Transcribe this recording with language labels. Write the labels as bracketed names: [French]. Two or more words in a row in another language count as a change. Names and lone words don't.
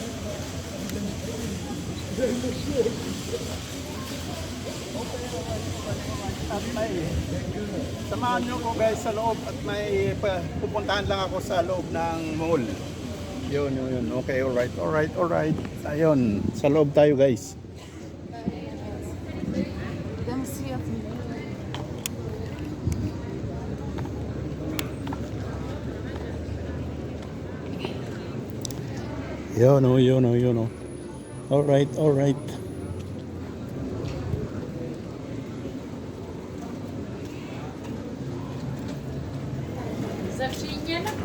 [Filipino] At may samahan nyo ko guys sa loob at may pupuntahan lang ako sa loob ng mall. Yun. [English] Okay, alright. [Filipino] Ayun, sa loob tayo guys. [German] Dann ist sie jetzt nicht. [Filipino] Yun. Alright. Zawsze